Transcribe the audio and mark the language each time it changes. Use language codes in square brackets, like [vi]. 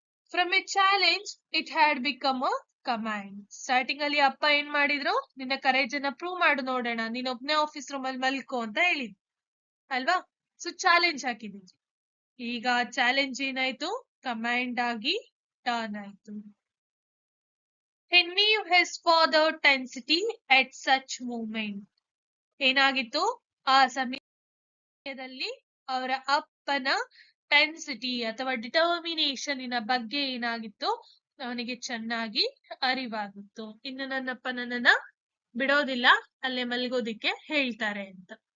[en] From a challenge it had become a command. [kn] Starting ಅಲ್ಲಿ ಅಪ್ಪ ಏನ್ ಮಾಡಿದ್ರು, ನಿನ್ನ ಕರೇಜ್ ಅನ್ನ ಪ್ರೂವ್ ಮಾಡು ನೋಡೋಣ, ನೀನ್ ಒಬ್ನೇ ಆಫೀಸ್ ರೂಮ್ ಅಲ್ಲಿ ಮಲ್ಕೋ ಅಂತ ಹೇಳಿದ್ ಅಲ್ವಾ. ಸೊ ಚಾಲೆಂಜ್ ಹಾಕಿದ್ರು. ಈಗ ಚಾಲೆಂಜ್ ಏನಾಯ್ತು, ಕಮಾಂಡ್ ಆಗಿ ಟರ್ನ್ ಆಯ್ತು. [en] He knew his father tensity at such moment. [kn] ಏನಾಗಿತ್ತು, ಆ ಸಮಯದಲ್ಲಿ ಅವರ ಅಪ್ಪನ ಟೆನ್ಸಿಟಿ ಅಥವಾ ಡಿಟರ್ಮಿನೇಷನ್ ಬಗ್ಗೆ ಏನಾಗಿತ್ತು, ಅವನಿಗೆ ಚೆನ್ನಾಗಿ ಅರಿವಾಗಿತ್ತು. ಇನ್ನು ನನ್ನಪ್ಪ ನನ್ನನ್ನ ಬಿಡೋದಿಲ್ಲ, ಅಲ್ಲೇ ಮಲ್ಗೋದಿಕ್ಕೆ ಹೇಳ್ತಾರೆ ಅಂತ.